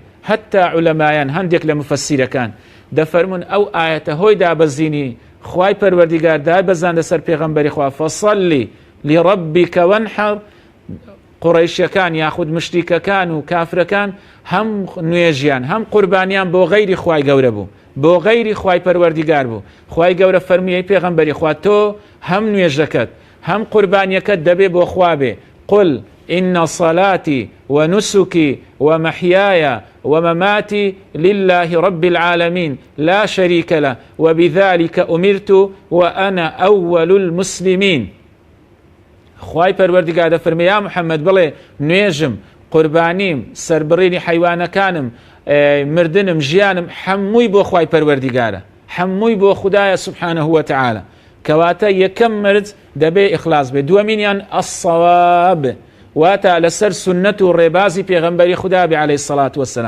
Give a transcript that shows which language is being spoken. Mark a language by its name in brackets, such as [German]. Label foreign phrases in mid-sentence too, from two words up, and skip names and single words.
[Central Kurdish] هەتا عولەمایان هەندێک لە مفەسیرەکان دەفەرمون ئەو ئاەتە هۆی دابەزینی خوای پەروەردیگار دابەزاندە سەر پێغەمبەری خوا [Arabic] فەصەلی لڕەبیکە وەنحەر، [Central Kurdish] قوڕەیشیەکان یاخود مشریکەکان و کافرەکان هەم نوێژیان هەم قوربانیان بۆ غەیری خوای گەورە بوو، بۆ غەیری خوای پەروەردیگار بوو. خوای گەورە فەرموویەی پێغەمبەری خوا تۆ هەم نوێژەکەت هەم قوربانیەکەت دەبێ بۆ خوا بێ. [Arabic] قل إن صلاتي ونسكي ومحياي ومماتي لله رب العالمين لا شريك له وبذلك أمرت وأنا أول المسلمين. [Central Kurdish] خوای پەروەردیگار دەفەرمێ یا محەممەد بڵێ نوێژم، قوربانیم، سەربڕینی حیوانەکانم، مردنم، ژیانم هەمووی بۆ خوای پەروەردیگارە، هەمووی بۆ خودایە [Arabic] سبحانه وتعالى. [Central Kurdish] کەواتە یەکەم مرد دەبێ ئیخلاص بێ. دووەمینیان الصواب، واتە لەسەر سنەت و ڕێبازی پێغەمبەری خوددا بێ [Arabic] عەلەیهی سەڵات وەسەلام.